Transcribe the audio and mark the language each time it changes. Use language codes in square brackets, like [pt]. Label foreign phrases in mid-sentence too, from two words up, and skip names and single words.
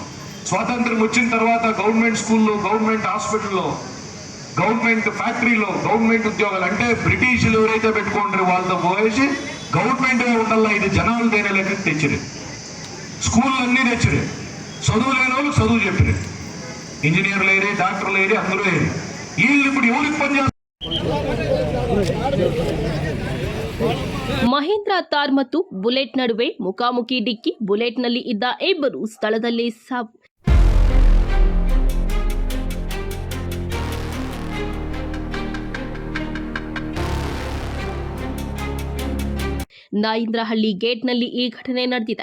[te] స్వాతంత్రం వచ్చిన తర్వాత గవర్నమెంట్ స్కూల్లో, గవర్నమెంట్ హాస్పిటల్లో, గవర్నమెంట్ ఫ్యాక్టరీలో, గవర్నమెంట్ ఉద్యోగాలు అంటే బ్రిటిషులు ఎవరైతే పెట్టుకుంటారో వాళ్ళతో పోయేసి గవర్నమెంట్ ఉండాలా, ఇది జనాలు దేనే లెక్క తెచ్చిరు. స్కూళ్ళు అన్నీ తెచ్చిరు. చదువు లేని వాళ్ళు చదువు చెప్పిరు. ఇంజనీర్లు ఏరి, డాక్టర్లు ఏరి, అందరూ ఏరి. వీళ్ళు ఇప్పుడు ఎవరికి పనిచేస్తారు? [kn] ಮಹೇಂದ್ರ ತಾರ್ ಮತ್ತು ಬುಲೆಟ್ ನಡುವೆ ಮುಖಾಮುಖಿ ಡಿಕ್ಕಿ, ಬುಲೆಟ್ನಲ್ಲಿ ಇದ್ದ ಇಬ್ಬರು ಸ್ಥಳದಲ್ಲೇ ಸಾವು. ನಾಯಿಂದ್ರಹಳ್ಳಿ ಗೇಟ್ನಲ್ಲಿ ಈ ಘಟನೆ ನಡೆದಿದೆ.